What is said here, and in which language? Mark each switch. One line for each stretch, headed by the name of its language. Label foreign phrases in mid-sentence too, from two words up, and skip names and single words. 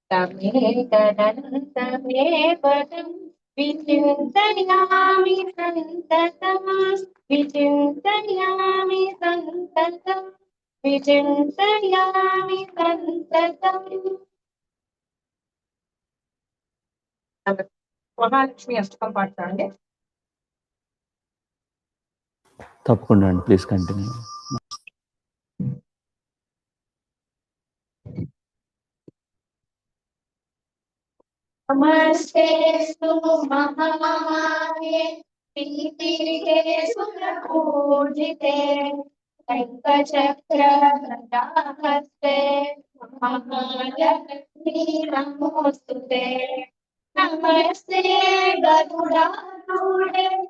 Sanskrit: तमेतदन्तमेव तम् विचिन्तयामि सन्ततम् विचिन्तयामि सन्ततम् विचिन्तयामि सन्ततम् महालक्ष्मी अष्टकं पाठ्यते
Telugu: తప్పకుండా అండి,
English: please continue.
Sanskrit: नमस्तेस्तु महामाये श्रीपीठे सुरपूजिते शङ्खचक्रगदाहस्ते महालक्ष्मी नमोऽस्तुते नमस्ते गरुडारूढे